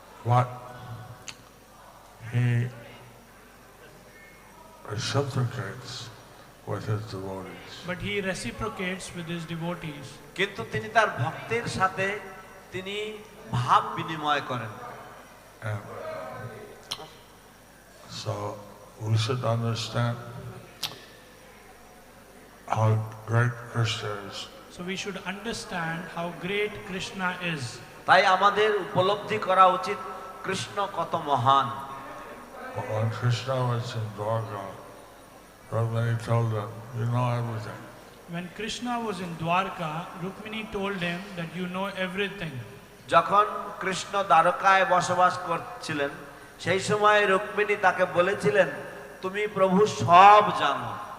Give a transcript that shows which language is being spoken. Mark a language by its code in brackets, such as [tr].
[en] What he reciprocates with his devotees. But he reciprocates with his devotees. [bn] কিন্তু তিনি তার ভক্তের সাথে তিনি ভাব বিনিময় করেন। [en] And so we should understand how great Krishna is. So we should understand how great Krishna is. [bn] তাই আমাদের উপলব্ধি করা উচিত কৃষ্ণ কত মহান। [en] When Krishna was in Durga, Rukmini told him, "You know everything." When Krishna was in Dwarka, Rukmini told him that you know everything. [bn] যখন কৃষ্ণ দ্বারকায় বসবাস করছিলেন সেই সময় রুক্মিণী তাকে বলেছিলেন তুমি প্রভু সব জানো।